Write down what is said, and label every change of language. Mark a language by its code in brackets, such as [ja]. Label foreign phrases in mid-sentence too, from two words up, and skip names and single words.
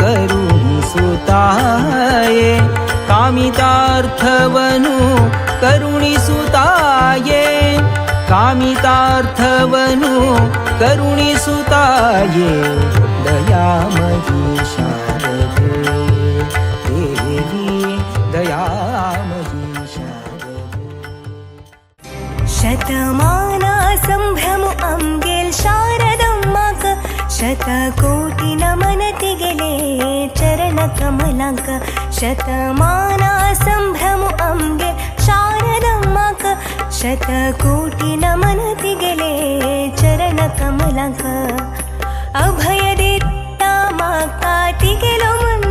[kn] ಕರುಣಿಸುತಾಯೆ ಕಾಮಿತಾರ್ಥವನು ಕರುಣಿಸುತಾಯೆ ಕಾಮಿತಾರ್ಥವನು ಕರುಣಿಸುತಾಯೆ ದಯಾಮಯಿ ಶಾರದೆ ದೇವಿ ದಯಾಮಯಿ ಶಾರದೆ [kok] शतमाना संभ्रम अंगेल शारदम्माक शतकोटी नमनति गेले चरण कमलांक शतमाना संभ्रम अंगेल शारदम्माक शतकोटी नमनति गेले चरण कमलांक अभय देता माका तिगेलो मंद